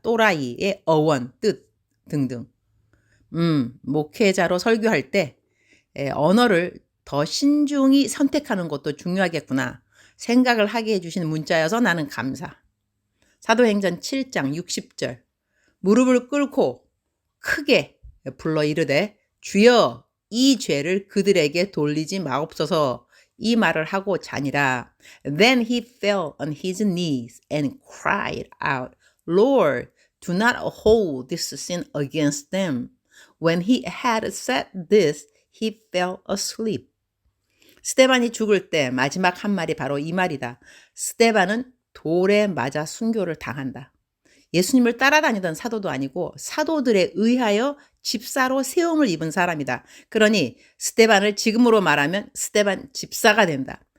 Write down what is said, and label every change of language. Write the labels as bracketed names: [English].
[Korean] 또라이의 어원, 뜻 등등. 목회자로 설교할 때 언어를 더 신중히 선택하는 것도 중요하겠구나 생각을 하게 해주신 문자여서 나는 감사. 사도행전 7장 60절 무릎을 꿇고 크게 불러 이르되 주여 이 죄를 그들에게 돌리지 마옵소서 이 말을 하고 자니라. [English] Then he fell on his knees and cried out, Lord, do not hold this sin against them. When he had said this, he fell asleep. [Korean] 스데반이 죽을 때 마지막 한 말이 바로 이 말이다. 스데반은 돌에 맞아 순교를 당한다. 예수님을 따라다니던 사도도 아니고 사도들에 의하여 집사로 세움을 입은 사람이다. 그러니 스데반을 지금으로 말하면 스데반 집사가 된다.